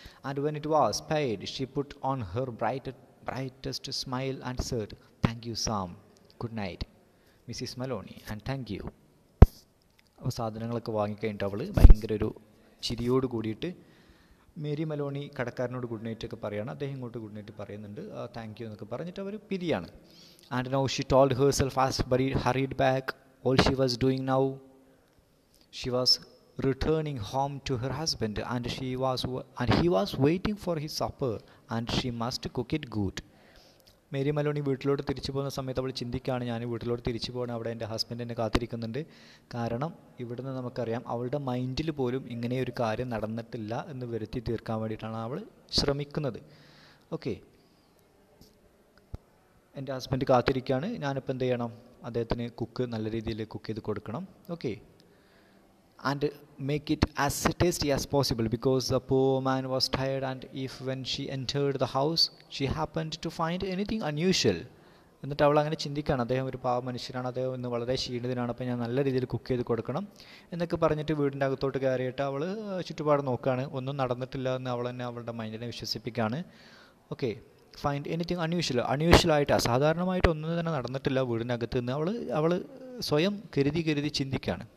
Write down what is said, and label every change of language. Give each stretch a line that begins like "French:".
English: And when it was paid she put on her brightest smile and said, thank you Sam, good night Mrs Maloney and thank you.
Malayalam: അപ്പോൾ സാധനങ്ങളൊക്കെ വാങ്ങിക്കഴിഞ്ഞിട്ട് അവൾ ഭയങ്കര ഒരു ചിരിയോട് കൂടിയിട്ട് Mary Meloni കടക്കാരനോട് good night ഒക്കെ പറയുകയാണ്. അദ്ദേഹം ഇങ്ങോട്ട് ഗുഡ് നൈറ്റ് പറയുന്നുണ്ട്, താങ്ക് യു എന്നൊക്കെ പറഞ്ഞിട്ട് അവർ പിരിയാണ്.
English: And now she told herself as hurried back all she was doing now she was returning home to her husband and he was waiting for his supper and she must cook it good.
Malayalam: Mary Meloni വീട്ടിലോട്ട് തിരിച്ചു പോകുന്ന സമയത്ത് അവൾ ചിന്തിക്കുകയാണ്, ഞാൻ വീട്ടിലോട്ട് തിരിച്ചു പോകണം, അവിടെ എൻ്റെ ഹസ്ബൻഡ് എന്നെ കാത്തിരിക്കുന്നുണ്ട്. കാരണം ഇവിടുന്ന് നമുക്കറിയാം അവളുടെ മൈൻഡിൽ പോലും ഇങ്ങനെ ഒരു കാര്യം നടന്നിട്ടില്ല എന്ന് വരുത്തി തീർക്കാൻ വേണ്ടിയിട്ടാണ് അവൾ ശ്രമിക്കുന്നത്. ഓക്കെ, എൻ്റെ ഹസ്ബൻഡ് കാത്തിരിക്കുകയാണ്, ഞാനിപ്പോൾ എന്ത് ചെയ്യണം, അദ്ദേഹത്തിന് നല്ല രീതിയിൽ കുക്ക് ചെയ്ത് കൊടുക്കണം.
English: Okay, and make it as tasty as possible because the poor man was tired and if when she entered the house she happened to find anything unusual.
Malayalam: എന്നിട്ട് അവൾ അങ്ങനെ ചിന്തിക്കുകയാണ്, അദ്ദേഹം ഒരു പാവ മനുഷ്യനാണ്, അദ്ദേഹം ഇന്ന് വളരെ ക്ഷീണിതനാണ്, അപ്പോൾ ഞാൻ നല്ല രീതിയിൽ കുക്ക് ചെയ്ത് കൊടുക്കണം എന്നൊക്കെ പറഞ്ഞിട്ട് വീടിൻ്റെ അകത്തോട്ട് കയറിയിട്ട് അവൾ ചുറ്റുപാട് നോക്കുകയാണ്. ഒന്നും നടന്നിട്ടില്ല എന്ന് അവൾ തന്നെ അവളുടെ മൈൻഡിനെ വിശ്വസിപ്പിക്കുകയാണ്. ഓക്കെ,
English: find anything
Malayalam: അൺയൂഷ്വലായിട്ട് അസാധാരണമായിട്ട് ഒന്നും തന്നെ നടന്നിട്ടില്ല വീടിനകത്ത് നിന്ന് അവൾ സ്വയം കരുതി ചിന്തിക്കുകയാണ്.